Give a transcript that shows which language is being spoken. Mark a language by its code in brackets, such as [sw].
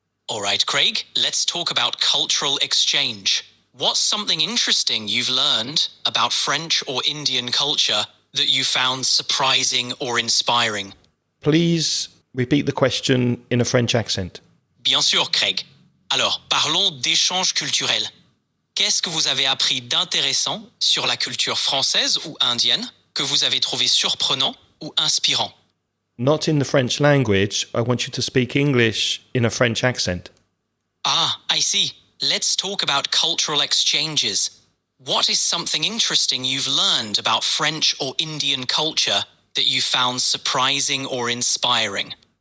[en] All right, Craig, let's talk about cultural exchange. What's something interesting you've learned about French or Indian culture that you found surprising or inspiring? Please repeat the question in a French accent. [fr] Bien sûr, Craig. Alors, parlons d'échange culturel. Qu'est-ce que vous avez appris d'intéressant sur la culture française ou indienne que vous avez trouvé surprenant ou inspirant? [en] Not in the French language. I want you to speak English in a French accent. Ah, I see. Let's talk about cultural exchanges. What is something interesting you've learned about French or Indian culture that you found surprising or inspiring?